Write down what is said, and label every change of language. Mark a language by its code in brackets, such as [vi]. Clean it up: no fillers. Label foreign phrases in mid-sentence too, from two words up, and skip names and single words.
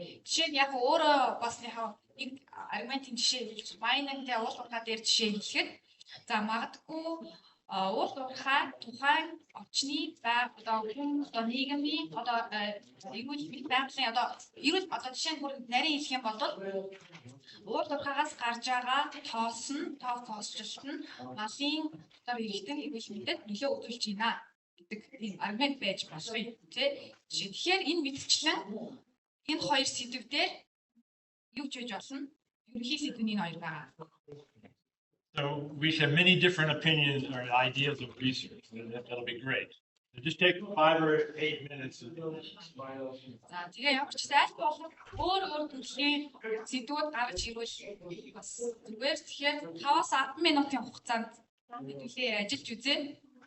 [mn] Жишээ нь яг өөрөө бас нэг аргументын жишээ хэлж, майнинг тий уул уурхай дээр жишээ хэлэхэд за магадгүй уул уурхай тухайн орчны одоо хүн одоо нийгмийн одоо эрүүл байгалийн одоо эрүүл одоо жишээ нь нарийн хэлэх юм бол уул уурхайгаас гарч байгаа тоосчлолт нь малын одоо эрэгтэн эрүүл мэндэд нөлөө үзүүлж байна гэдэг ийм аргумент байж болох юм тий. Тэгэхээр энэ мэтчлэн энэ хоёр сэдв дээр юу ч хийж болно. Ерөнхий сэдвний хоёр байгаа. [en] So we should have many different opinions or ideas of research. That'll be great. Just take 5 or 8 minutes. [mn] За тэгээ ямар ч аль болох өөр төрлийн сэдвүүд гаргаж ирвэл бас зүгээр тэгэхээр 5-10 минутын хугацаанд хэдүүлээ ажиллаж үзээ.